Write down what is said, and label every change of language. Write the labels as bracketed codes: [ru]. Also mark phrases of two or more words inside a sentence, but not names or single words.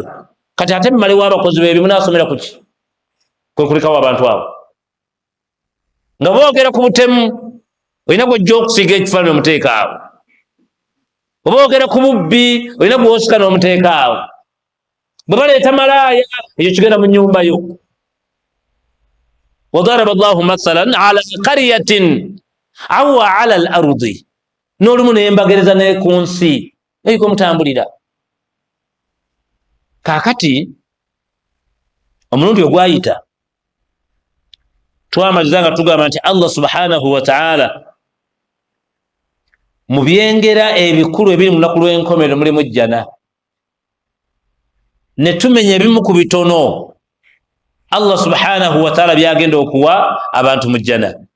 [lg] Kati ate mmalewo abakozi beebi munaasomera kuki kwe kulekawo abantu abo nga boogera ku butemu olina gwojja okusiiga ekifaananyi omuteeka awo, oba boogera ku bubbi olina gwosika n'omuteeka awo, bwe baleeta malaaya ekyo kigenda mu nnyumba yo. [ar] وضرب الله مثلا على قرية أو على الأرض, [lg] n'olumu nembagereza ne ku nsi eriko mutambulira. Kaakati omulundi ogwayita twamaliza nga tugamba nti Allah [ar] سبحانه وتعالى [lg] mu byengera ebikulu ebiri mu lunaku lw'enkomerero mulimu jjana, ne tumenya ebimu ku bitono Allah [ar] سبحانه وتعالى [lg] byagenda okuwa abantu mu jjana.